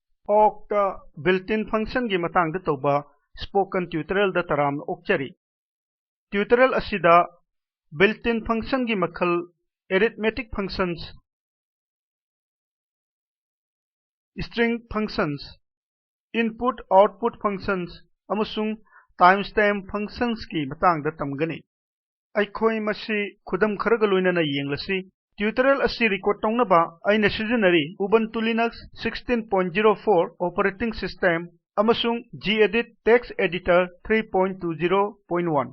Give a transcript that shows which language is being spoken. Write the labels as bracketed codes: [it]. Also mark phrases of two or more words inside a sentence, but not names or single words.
[mni] awk [en] built-in function [mni] gi matang da toba [en] spoken tutorial [mni] da taram okchari. Tutorial asida [en] built-in function [mni] gi makhal [en] arithmetic functions, string functions, input output functions [mni] amasung [en] timestamp functions [mni] ki matang da tamgani. Aikhoi masi khudam kharaga loinana yenglasi. Tutorial asi record tawnaba aina sizinari Ubuntu Linux 16.04 [en] operating system [mni] amasung gedit [en] text editor [mni] 3.20.1.